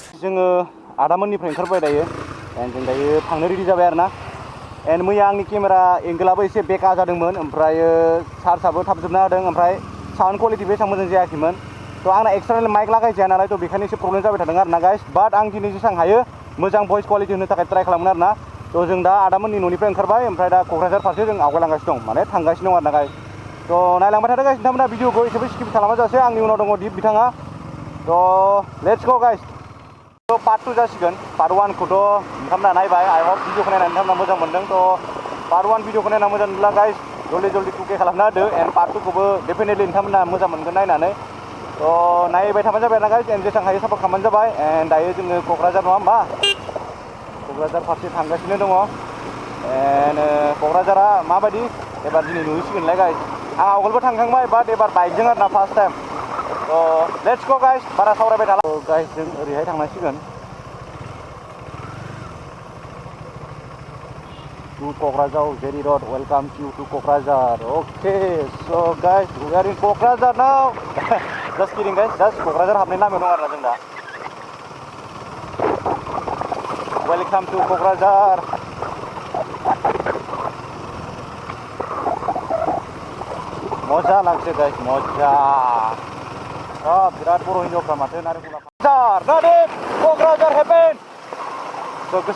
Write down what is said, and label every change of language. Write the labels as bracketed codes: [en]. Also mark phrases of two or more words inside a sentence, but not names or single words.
[brx] जोङो आदामोननिफ्राय ओंखारबाय दायो एन्ड जों दायो थांनो रेडि जाबाय आरोना एन्ड मैया आंनि केमेरा एंगोलाबो एसे बेका जादोंमोन ओमफ्राय चार्जआबो थाब जोबना होदों ओमफ्राय साउन्ड क्वालिटिबो एसेबां मोजां जायाखैमोन तो आंना [en] external mic [brx] लागायजाया नालाय तो बेखायनो एसे प्रब्लेम जाबाय थादों आरोना गाइस बाट आं दिनै जेसां हायो मोजां [en] voice quality [brx] होनो थाखाय ट्राइ खालामगोन आरोना तो जों दा आदामोननि न'निफ्राय ओंखारबाय ओमफ्राय दा क'क्राझार फारसे जों आवगायलांगासिनो दं माने थांगासिनो दं आरोना गाइस तो नायलांबाय थादों गाइस नोंथांमोना भिडिअखौ एसेबो स्किप खालामाजासे आंनि उनाव दङ दिप बिथाङा तो [en] let's go guys [brx] तो पार्ट 2 जासिगोन पार्ट 1 खौथ' नोंथांमोना नायबाय [en] I hope [brx] भिडिअखौ नायनानै नोंथांमोना मोजां मोनदों तो पार्ट 1 भिडिअखौ नायना मोजां मोनब्ला गाइस जल्दि 2K खालामना होदो एन्ड पार्ट 2 खौबो डेफिनेटलि नोंथांमोना मोजां मोनगोन नायनानै तो नायबाय थाबानो जाबाय ना गाइस एन्ड जेसां हायो सापर्ट खालामबानो जाबाय एन्ड दायो जोङो क'क्राझार नङा होमबा क'क्राझार फारसे थांगासिनो दङ एन्ड क'क्राझारा माबायदि एबार दिनै नुहैसिगोनलाय गाइस आं आवगोलबो थांखांबाय बाट एबार बाइकजों आरोना [en] first time [brx] तो [en] let's go guys [brx] बारा सावरायबाय थाला गाइस जों ओरैहाय थांनांसिगोन [en] to Kokrajhar Jeri road welcome you to Kokrajhar okay so guys we are in Kokrajhar now just kidding guys just [brx] क'क्राझार हाबनाय लामायाव दं आरोना जों दा [en] welcome to [brx] क'क्राझार मजा लागছে गाइस मजा बिराद बर' हिन्जावफ्रा माथो नारेंखला क'क्राझार हेपेन तो गोसा